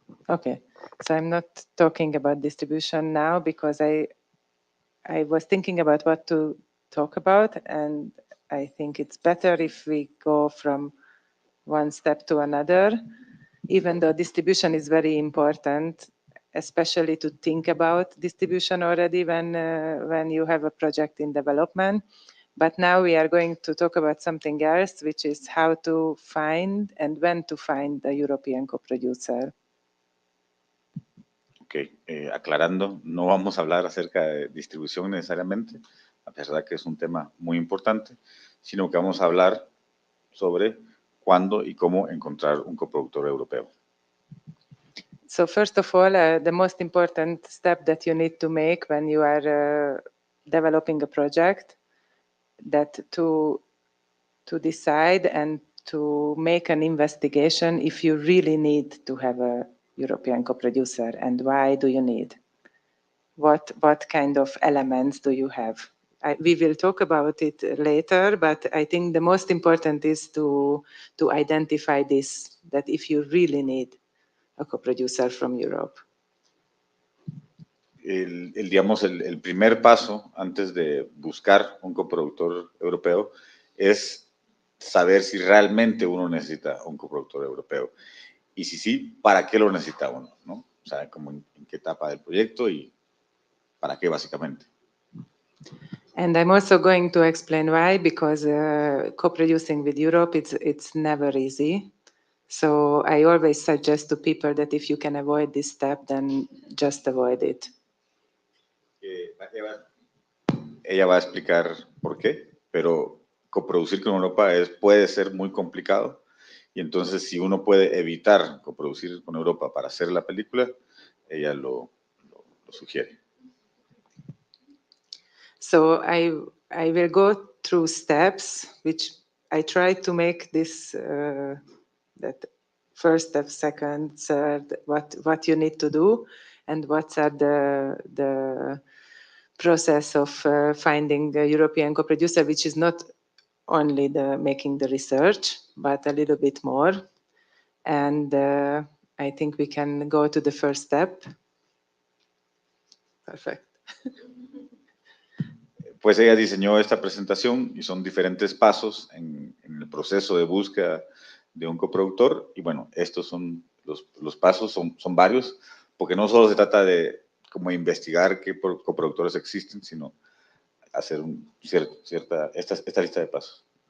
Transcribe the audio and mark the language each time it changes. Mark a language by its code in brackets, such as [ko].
[en] Okay, so I'm not talking about distribution now because I was thinking about what to talk about, and I think it's better if we go from one step to another, even though distribution is very important, especially to think about distribution already when you have a project in development. But now we are going to talk about something else, which is how to find and when to find the European co-producer. [es] Ok, aclarando, no vamos a hablar acerca de distribución necesariamente, a pesar de que es un tema muy importante, sino que vamos a hablar sobre cuándo y cómo encontrar un coproductor europeo. [en] So first of all, the most important step that you need to make when you are developing a project, that to decide and to make an investigation if you really need to have a European co-producer, and why do you need? What kind of elements do you have? We will talk about it later, but I think the most important is to identify this, that if you really need a co-producer from Europe. [es] El primer paso antes de buscar un coproductor europeo es saber si realmente uno necesita un coproductor europeo. Y si sí, ¿para qué lo necesita uno? ¿No? O sea, como en qué etapa del proyecto y para qué básicamente. [en] And I'm also going to explain why, because co-producing with Europe, it's never easy. So I always suggest to people that if you can avoid this step, then just avoid it. [es] Ella va a explicar por qué, pero coproducir con Europa puede ser muy complicado, y entonces si uno puede evitar coproducir con Europa para hacer la película, ella lo sugiere. [en] So I will go through steps, which I try to make this, that first step, second, third, what you need to do, and what are the process of finding a European co-producer, which is not only making the research, but a little bit more. And I think we can go to the first step. Perfect. [es] Pues ella diseñó esta presentación y son diferentes pasos en el proceso de búsqueda de un coproductor. Y bueno, estos son los pasos, son varios, porque no solo se trata de como investigar qué coproductores existen, sino hacer esta lista de pasos.